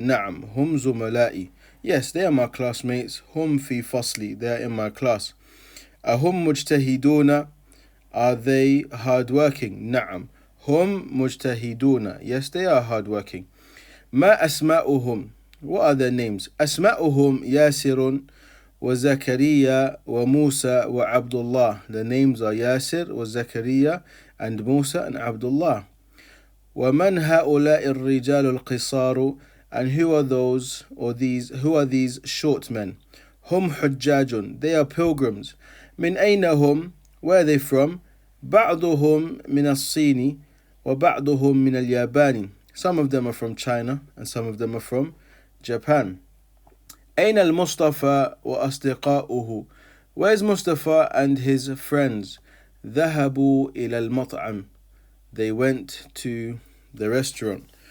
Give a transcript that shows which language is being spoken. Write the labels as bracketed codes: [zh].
[ar] نعم هم زملائي, [en] yes, they are my classmates. [ar] Hum fi fasli, [en] they are in my class. [ar] Ahum مجتهدون, [en] are they hardworking? [ar] نعم هم مجتهدون, [en] yes, they are hardworking. [ar] ما أسماؤهم, [en] what are their names? [ar] أسماؤهم ياسر وزكريا وموسى وعبد الله. [en] The names are Yasir, وزكريا, and Musa and Abdullah. [ar] ومن هؤلاء الرجال القصار, [en] and who are these short men? [ar] هم حجاج, [en] they are pilgrims. [ar] من أين هم, [en] where are they from? [ar] بعضهم من الصين وبعضهم من اليابان. [en] Some of them are from China and some of them are from Japan. [ar] أين المصطفى وأصدقاؤه, [en] where's Mustafa and his friends? [ar] ذهبوا إلى المطعم, [en] they went to the restaurant.